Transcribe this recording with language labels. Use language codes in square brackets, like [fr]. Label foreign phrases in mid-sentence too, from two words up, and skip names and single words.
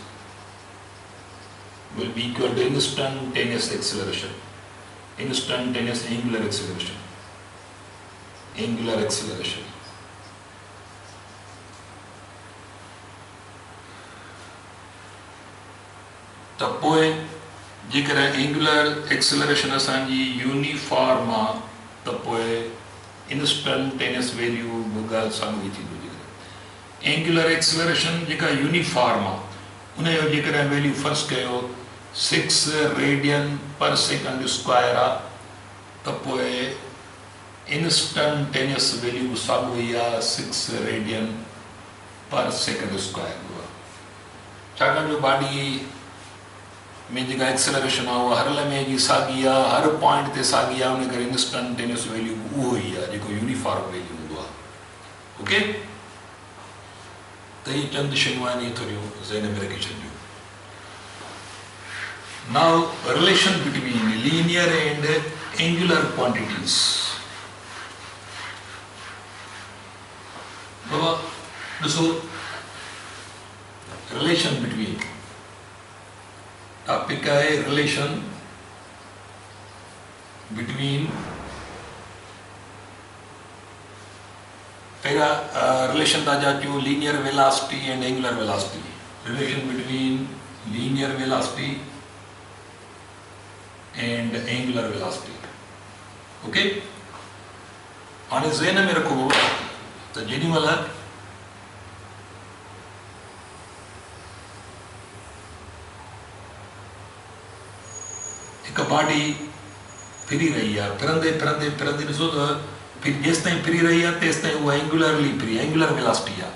[sd] angular acceleration त पोइ जेकॾहिं [en] angular acceleration [sd] असांजी यूनिफॉर्म आहे त पोइ [en] instantaneous value [sd] ॻाल्हि साम्हूं थींदो [en] angular acceleration [sd] जेका यूनिफॉर्म आहे उनजो जेकॾहिं वैल्यू फ़र्ज़ु कयो 6 [en] radian per second square [sd] आहे त पोइ [en] instantaneous value [sd] साॻियो ई आहे 6 [en] radian per second square [sd] छाकाणि जो बाडी में जेका एक्सेलरेशन आहे उहा हर लम्हे जी साॻी आहे हर पॉइंट ते साॻी आहे उन करे [en] instantaneous value [sd] उहो ई आहे जेको [en] uniform value [sd] हूंदो आहे ओके त इहे चंद शयूं आहिनि इहे थोरियूं ज़हन में रखी छॾियूं [en] now relation between linear and angular quantities [sd] बाबा ॾिसो [en] relation between topic आहे रिलेशन between relation [sd] था जाचू [en] linear velocity and angular velocity. Relation between linear velocity and angular velocity. Okay? [sd] हाणे ज़हन में रखो तो जेॾी महिल हिकु बॉडी फिरी रही है, फिरंदे ॾिसो त फिर जेसिताईं फिरी रही है तेसिताईं उहा एंगुलरली फिरी, [en] angular velocity [sd] आहे।